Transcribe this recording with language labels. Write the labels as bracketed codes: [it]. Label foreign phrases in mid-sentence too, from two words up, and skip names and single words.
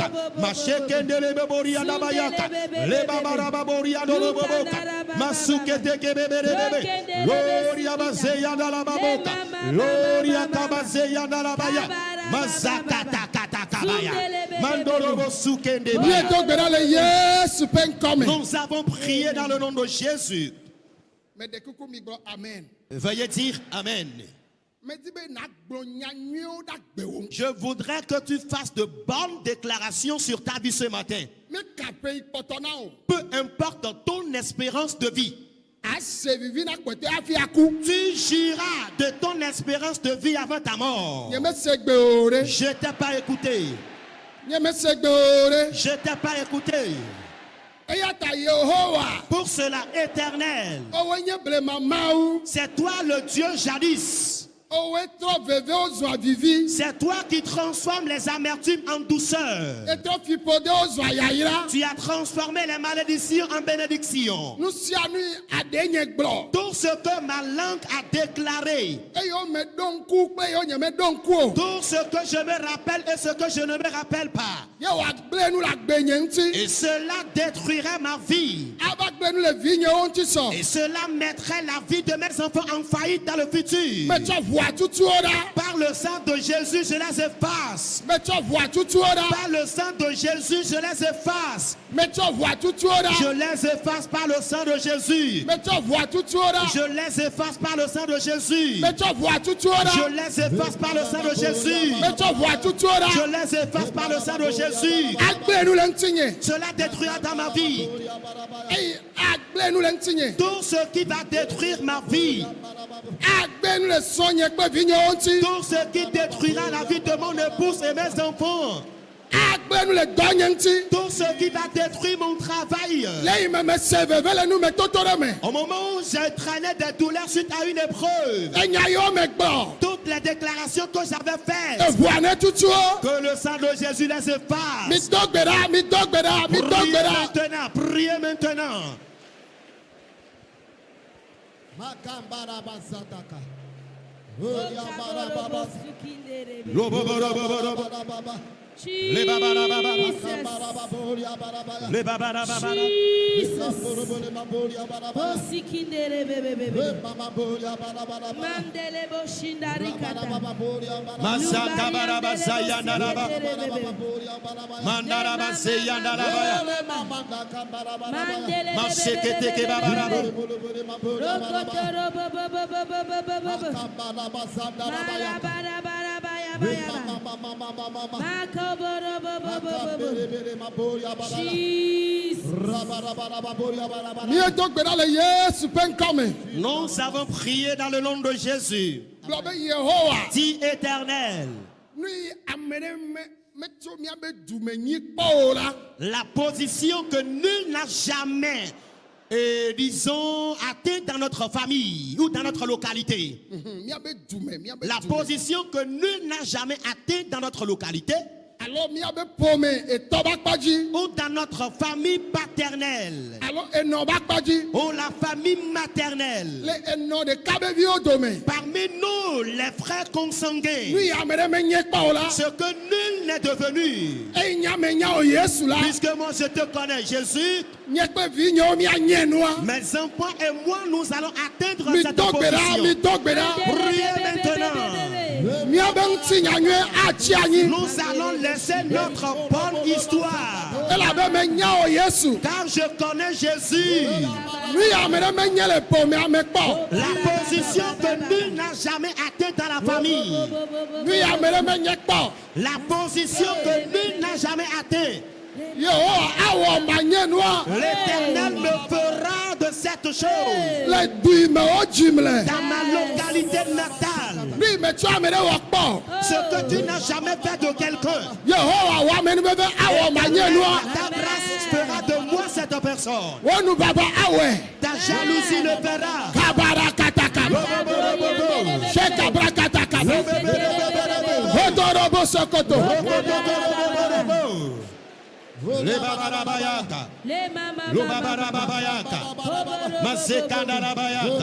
[ee] Mashekendele bebori anda bayaka. Lebabaraba bori anda boboka. Masukete kebebere. Gloria baseyanda la baboka. Gloria kabaseyanda la baya. Mazakata katakabaya. Mandorobo sukende baya. Bientôt gbe ɖa le Yesu ƒe ŋkɔ me. [fr] Nous avons prié dans le nom de Jésus. [ee] Me de kuku mi gblɔ amen. [fr] Veuillez dire Amen. [ee] Medi be na gblɔ nya nyuiewo ɖe agbewo ŋu. [fr] Je voudrais que tu fasses de bonnes déclarations sur ta vie ce matin. [ee] Ne kape yi kpɔtɔ na o. [fr] Peu importe ton espérance de vie. [ee] Ase vivi na kpɔtɔ hafi aku. [fr] Tu jureras de ton espérance de vie avant ta mort. [ee] Nye me se gbe o ɖe. [fr] Je t'ai pas écouté. [ee] Nye me se gbe o ɖe. [fr] Je t'ai pas écouté. [ee] Eya ta Yehowa. [fr] Pour cela, Éternel, [ee] Owoe nye blema Mawu. [fr] c'est toi le Dieu jadis. [ee] Owoe trɔ vevewo zua vivi. [fr] C'est toi qui transformes les amertumes en douceur. [ee] Etrɔ fiƒodewo zua yayra. [fr] Tu as transformé les malédictions en bénédictions. [ee] Nu sia nu aɖe nye gblɔ. [fr] Tout ce que ma langue a déclaré, [ee] Eye wo me ɖo ŋku kple eye wo nye me ɖo ŋku o. [fr] tout ce que je me rappelle et ce que je ne me rappelle pas, [ee] Ye wòagblẽ nu le agbe nye ŋuti. [fr] et cela détruirait ma vie. [ee] Ava agbe nu le vinyewo ŋuti sɔ. [fr] Et cela mettrait la vie de mes enfants en faillite dans le futur. [ee] Metsɔ ʋua tutuwo ɖa. [fr] Par le sang de Jésus, je les efface. [ee] Metsɔ ʋua tutuwo ɖa. [fr] Par le sang de Jésus, je les efface. [ee] Metsɔ ʋua tutuwo [fr] Je [ee] ɖa. [fr] les efface par le sang de Jésus. [ee] Metsɔ ʋua tutuwo ɖa. [fr] Je les efface par le sang de Jésus. [ee] Metsɔ ʋua tutuwo [fr] Je [ee] ɖa. [fr] les efface par le sang de Jésus. [ee] Metsɔ ʋua tutuwo [fr] Je [ee] ɖa. [fr] les efface par le sang de Jésus. [ee] Agble nu le ŋutinye. [fr] Cela détruira dans ma vie [ee] Eye agble nu le ŋutinye. [fr] tout ce qui va détruire ma vie. [ee] Agbe nu le sɔnye kple vinyewo ŋuti. [fr] Tout ce qui détruira la vie de mon épouse et mes enfants. [ee] Agbe nu le dɔnye ŋuti. [fr] Tout ce qui va détruire mon travail. [ee] Le yi me mese veve le nu me toto ɖe me. [fr] Au moment où j'ai traîné des douleurs suite à une épreuve, [ee] Enya yiwo me gbɔ. [fr] toutes les déclarations que j'avais faites, [ee] Eʋua ne tutuwo. [fr] que le sang de Jésus les efface. [ee] Mi do gbe ɖa. Mi do gbe ɖa. Mi do [fr] Priez [ee] gbe ɖa. [fr] maintenant, priez maintenant. Les babarababa. Les babarababa. Masaka baraba sayandaraba. Mandaraba seyandaraba. Masekete ke babaraba. [ee] Mi do gbe ɖa le Yesu ƒe ŋkɔ me. [fr] Nous avons prié dans le nom de Jésus. [ee] Gblɔ be Yehowa. [fr] Dit éternel. [ee] Nu yi ame ɖe metso míabe dume nyi kpɔ o la. [fr] La position que nul n'a jamais, disons, atteint dans notre famille ou dans notre localité. [ee] Míabe dume. Míabe [fr] La [ee] dume. [fr] position que nul n'a jamais atteint dans notre localité [ee] Alors míabe ƒome etɔ ba kpadzi. [fr] ou dans notre famille paternelle [ee] Alo enɔ ba kpadzi. [fr] ou la famille maternelle. [ee] Le enɔ ɖeka be viwo dome. [fr] Parmi nous, les frères [ee] Nu [fr] consanguins, [ee] yi ame ɖe menye kpɔ o la. [fr] ce que nul n'est devenu. [ee] Eye nya me nya o Yesu la. [fr] Puisque moi je te connais, Jésus, [ee] Nye kple vinyewo míanye nua. [fr] mes enfants et moi, nous allons atteindre [ee] Mi [fr] cette [ee] do gbe ɖa. Mi [fr] position. [ee] do gbe ɖa. [fr] Priez maintenant. [ee] Míabe ŋuti nyanyue atsi anyi. [fr] Nous allons laisser notre bonne histoire. [ee] Elabe menya o Yesu. [fr] Car je connais Jésus. [ee] Nu yi ame ɖe menye le ƒomea me kpɔ. [fr] La position que nul n'a jamais atteinte dans la famille. [ee] Nu yi ame ɖe menye kpɔ. [fr] La position que nul n'a jamais atteinte. [ee] Yehowa awɔ manye nua. [fr] L'Éternel me fera de cette chose. [ee] Le du yi me wo dzim le. [fr] Dans ma localité natale. [ee] Nu yi me tsɔ ame ɖe wɔ kpɔ. [fr] Ce que tu n'as jamais fait de quelqu'un. [ee] Yehowa wɔ ame nu bebe awɔ manye nua. [fr] Ta grâce fera de moi cette personne. [ee] Wo nu baba awɔe. [fr] Ta jalousie le fera. Kabara kataka. Se kabra kataka. Hodorobo sokoto. Le babarabayaka. Le babarabayaka. Masekandarabayaka.